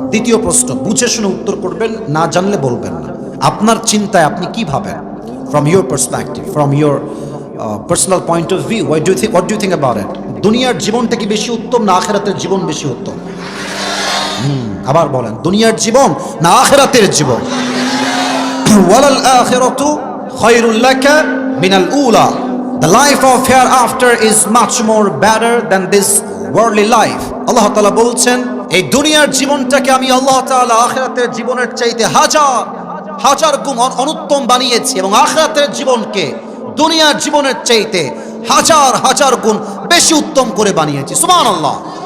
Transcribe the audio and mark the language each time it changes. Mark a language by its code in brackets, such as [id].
[bn] দ্বিতীয় প্রশ্ন, বুঝে শুনে উত্তর করবেন, না জানলে বলবেন না। আপনার চিন্তায় আপনি কি ভাবেন? [en] From your perspective, from your personal point of view, what do you think about it? [bn] দুনিয়ার জীবনটা কি বেশি উত্তম না আখিরাতের জীবন বেশি উত্তম? আবার বলেন, দুনিয়ার জীবন না আখিরাতের জীবন? [ar] ওয়ালাল আখিরাতু খায়রুল লাকা মিনাল উলা, [en] the life of hereafter is much more better than this worldly life. [bn] আল্লাহ তাআলা বলছেন এই দুনিয়ার জীবনটাকে আমি আল্লাহ তাআলা আখিরাতের জীবনের চাইতে হাজার হাজার গুণ অনুত্তম বানিয়েছি, এবং আখিরাতের জীবনকে দুনিয়ার জীবনের চাইতে হাজার হাজার গুণ বেশি উত্তম করে বানিয়েছি। সুবহানাল্লাহ।